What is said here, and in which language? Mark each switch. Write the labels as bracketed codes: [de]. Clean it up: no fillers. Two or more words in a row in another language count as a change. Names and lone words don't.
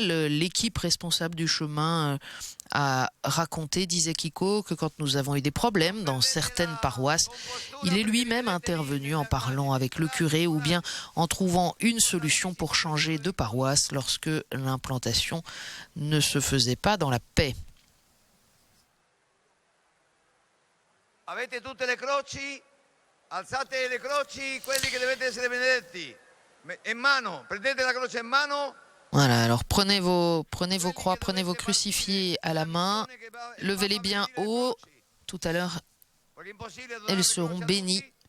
[fr] L'équipe responsable du chemin a raconté, disait Kiko, que quand nous avons eu des problèmes dans certaines paroisses, il est lui-même intervenu en parlant avec le curé ou bien en trouvant une solution pour changer de paroisse lorsque l'implantation ne se faisait pas dans la paix. [it] Avete tutte le croci? Alzate le croci, quelli che dovete essere benedetti. In mano, prendete la croce in mano. [fr] Voilà, alors prenez vos croix, prenez vos crucifix à la main, levez-les bien haut. Tout à l'heure, elles seront bénies.